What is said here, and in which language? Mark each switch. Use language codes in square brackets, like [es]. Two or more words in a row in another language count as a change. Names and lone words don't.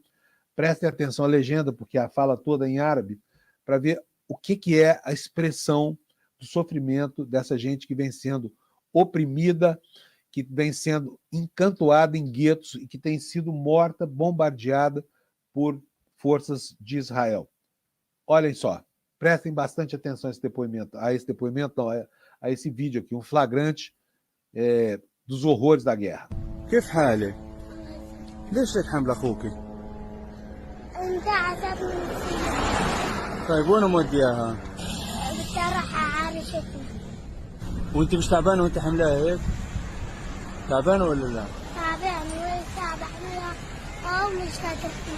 [pt] Prestem atenção à legenda, porque a fala toda é em árabe, para ver o que é a expressão do sofrimento dessa gente que vem sendo oprimida, que vem sendo encantoada em guetos e que tem sido morta, bombardeada por forças de Israel. Olhem só. Prestem bastante atenção a esse depoimento, a esse vídeo aqui, um flagrante dos horrores da guerra. [ar] كيف حالك؟ ليش هيك حامل اخوك؟ انت عزبني طيب وين مودياها؟ بدي اروح عارشتي. وانت مش تعبانه وانت حملها هيك؟ تعبانه ولا لا؟ تعبان وين تعب احملها مش قادر.